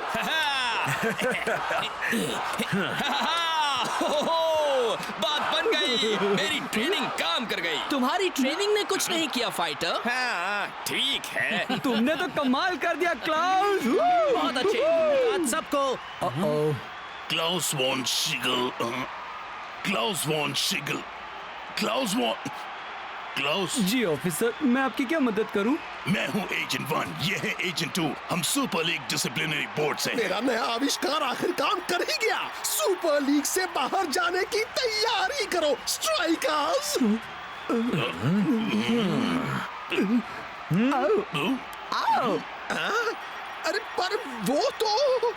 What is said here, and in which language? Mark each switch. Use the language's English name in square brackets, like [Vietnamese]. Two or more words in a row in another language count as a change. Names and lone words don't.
[Hindi] बात बन गई। गई, मेरी ट्रेनिंग काम कर गई। तुम्हारी ट्रेनिंग ने कुछ नहीं किया फाइटर। हाँ, ठीक है। तुमने तो कमाल कर दिया क्लाउस। बहुत अच्छे। आज सबको Klaus von Schiegel. Klaus von Schiegel. Klaus von... Klaus? जी ऑफिसर, मैं आपकी क्या मदद करूं? मैं हूँ एजेंट 1, ये है एजेंट 2। हम सुपर लीग डिसिप्लिनरी बोर्ड से। मेरा नया आविष्कार आखिर काम कर ही गया। सुपर लीग से बाहर जाने की तैयारी करो स्ट्राइकर्स। अरे पर वो तो